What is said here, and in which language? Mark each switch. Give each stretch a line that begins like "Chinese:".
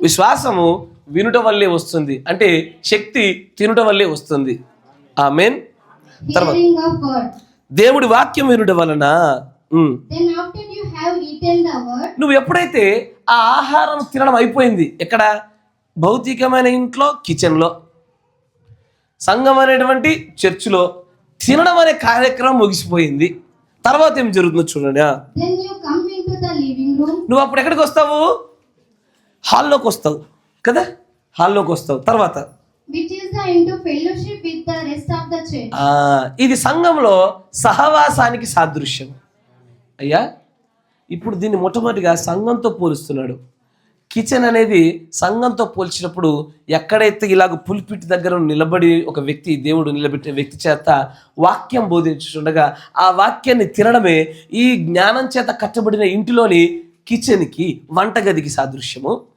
Telugu: విశ్వాసము వినుట వల్లే వస్తుంది, అంటే శక్తి తినుట వల్లే వస్తుంది. ఆమేన్. తర్వాత
English: hearing of word.
Telugu: దేవుడి వాక్యం వినుట వలన
English: Then after you have eaten the word,
Telugu: నువ్వు ఎప్పుడైతే ఆ ఆహారం తినడం అయిపోయింది, ఎక్కడ? భౌతికమైన ఇంట్లో, కిచెన్లో, సంఘం అనేటువంటి చర్చిలో తినడం అనే కార్యక్రమం ముగిసిపోయింది. తర్వాత ఏం జరుగుతుందో చూడండి.
English: then you come into the living room,
Telugu: నువ్వు అప్పుడు ఎక్కడికి వస్తావు? హాల్లోకి వస్తావు కదా, హాల్లోకి వస్తావు. తర్వాత
English: which is the into fellowship with the rest of the church.
Telugu: ఇది సంఘంలో సహవాసానికి సాదృశ్యం. అయ్యా, ఇప్పుడు దీన్ని మొట్టమొదటిగా సంఘంతో పోలుస్తున్నాడు. కిచెన్ అనేది సంఘంతో పోల్చినప్పుడు ఎక్కడైతే ఇలాగ పులిపిటి దగ్గర నిలబడి ఒక వ్యక్తి, దేవుడు నిలబెట్టే వ్యక్తి చేత వాక్యం బోధించుండగా ఆ వాక్యాన్ని తినడమే ఈ జ్ఞానం చేత కట్టబడిన ఇంటిలోని కిచెన్కి, వంటగదికి సాదృశ్యము.